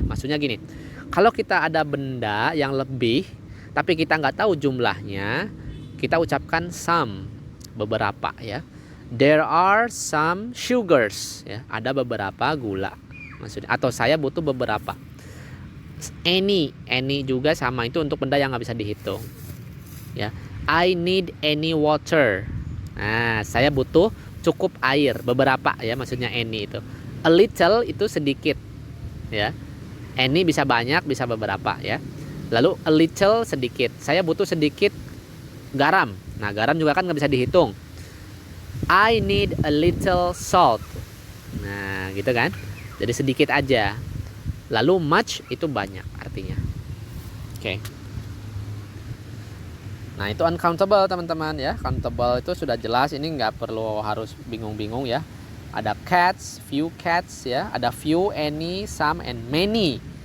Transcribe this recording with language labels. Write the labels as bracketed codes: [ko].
[id] Maksudnya gini, kalau kita ada benda yang lebih tapi kita nggak tahu jumlahnya, kita ucapkan some, beberapa ya. [en] There are some sugars, ya. [id] Ada beberapa gula. Maksudnya atau saya butuh beberapa. Any juga sama, itu untuk benda yang nggak bisa dihitung. Ya. [en] I need any water. [id] Nah, saya butuh cukup air, beberapa ya, maksudnya any itu. A little itu sedikit, ya. Any bisa banyak, bisa beberapa ya. Lalu a little sedikit. Saya butuh sedikit garam. Nah, garam juga kan nggak bisa dihitung. [en] I need a little salt. [id] Nah, gitu kan. Jadi sedikit aja. Lalu much itu banyak artinya. Oke. Nah, itu uncountable teman-teman ya. Countable itu sudah jelas, ini nggak perlu harus bingung-bingung ya. Ada cats, few cats ya. Ada few, any, some, and many.